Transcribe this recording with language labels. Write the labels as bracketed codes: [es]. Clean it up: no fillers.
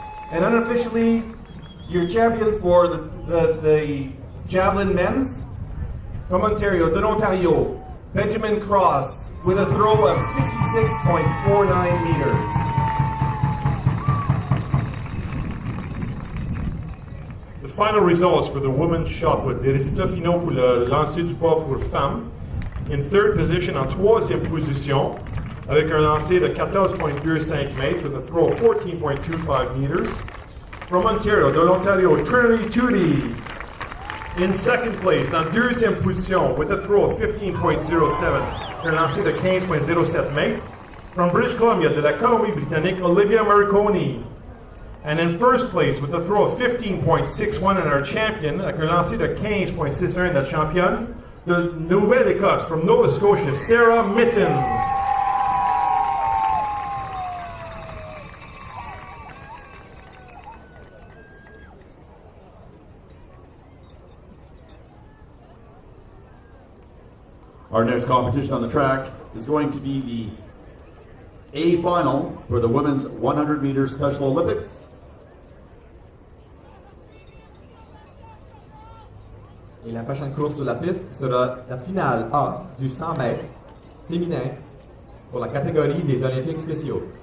[en] And unofficially, your champion for the javelin men's, from Ontario, [fr] de l'Ontario, [en] Benjamin Cross, with a throw of 66.49 meters. The final results for the women's shot put. [fr] Les résultats finaux pour le lancer du pas pour femmes. [en] In third position, [fr] en troisième position, avec un lancer de 14.25 mètres [en] with a throw of 14.25 meters. From Ontario, [fr] de l'Ontario, [en] Trinity Tootie. In second place, [fr] en deuxième position, [en] with a throw of 15.07, [fr] un lancer de 15.07 mètres. [en] From British Columbia, [fr] de la Colombie-Britannique, [en] Olivia Marconi. And in first place, with a throw of 15.61 and our champion, [fr] avec un lancer de 15.61 la championne, de Nouvelle-Écosse, [en] from Nova Scotia, Sarah Mitten. Our next competition on the track is going to be the A final for the women's 100 meter Special Olympics. [fr] Et la prochaine course sur la piste sera la finale A du 100 mètres féminin pour la catégorie des Olympiques spéciaux.